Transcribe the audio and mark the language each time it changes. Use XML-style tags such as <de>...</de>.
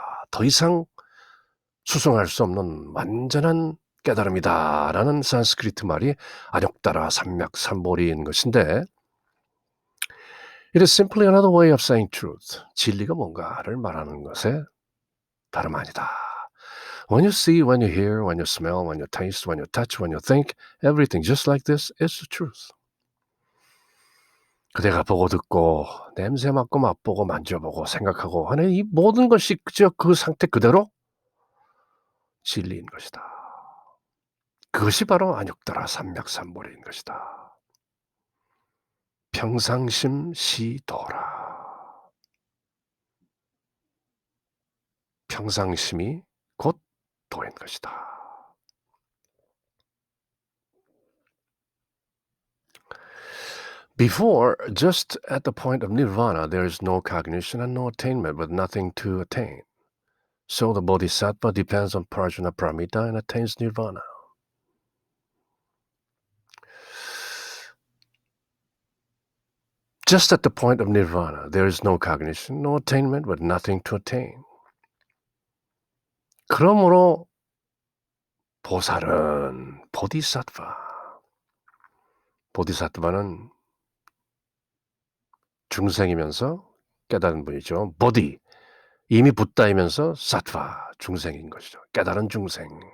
<ko>더 이상 수송할 수 없는 완전한 깨달음이다. 라는 산스크리트 말이 아뇩따라 삼맥 삼보리인 것인데</ko> <en>It is simply another way of saying truth.</en> <ko>진리가 뭔가를 말하는 것에 다름 아니다.</ko> <en>When you see, when you hear, when you smell, when you taste, when you touch, when you think, everything just like this is the truth.</en> <ko>그대가 보고 듣고 냄새 맡고 맛보고 만져보고 생각하고 하는 이 모든 것이 그저 그 상태 그대로 진리인 것이다. 그것이 바로 아뇩따라 삼맥삼보리인 것이다. 평상심 시도라. 평상심이 곧 도인 것이다.</ko> <en>Before, just at the point of nirvana, there is no cognition and no attainment, but nothing to attain. So the bodhisattva depends on prajna paramita and attains nirvana. Just at the point of nirvana, there is no cognition, no attainment, but nothing to attain.</en> <ko>그러므로 보살은 보디사트바. 보디사트바는 중생이면서 깨달은 분이죠. 보디, 이미 붓다이면서 사트바, 중생인 것이죠. 깨달은 중생.</ko>